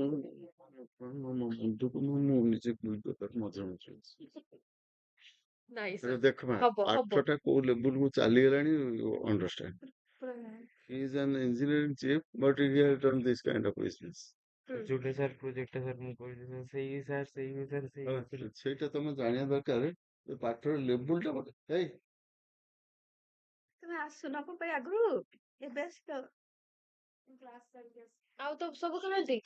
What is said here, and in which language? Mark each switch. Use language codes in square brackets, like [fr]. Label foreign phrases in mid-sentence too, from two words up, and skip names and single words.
[or] ମୋ ମୁଣ୍ଡକୁ ମୁଁ ନିଜେ ମଝିରେ ମଝିରେ ନାଇଁ ଆରେ ସାର୍ ଦେଖ ମା ହବ ପାଠଟା କୋଉ ଲେବୁଲକୁ ଚାଲିଗଲାଣି [en] ଅଣ୍ଡରଷ୍ଟାଣ୍ଡ he is an engineering chief but he has done this kind of business [or] ଯୋଉଟା ସାର୍ ପ୍ରୋଜେକ୍ଟଟା ସାର୍ ମୁଁ କହିଲି ସାର୍ ସେଇ ସାର୍ ସେଇ ସେଇଟା ତମେ ଜାଣିବା ଦରକାର ଯେ ପାଠର ଲେବୁଲଟା ମତେ ହେଇ ତମେ ଆସୁନ କଣ ପାଇଁ ଆଗରୁ ଏବେ ଆସିଛ ଆଉ ତ ସବୁ କେମିତି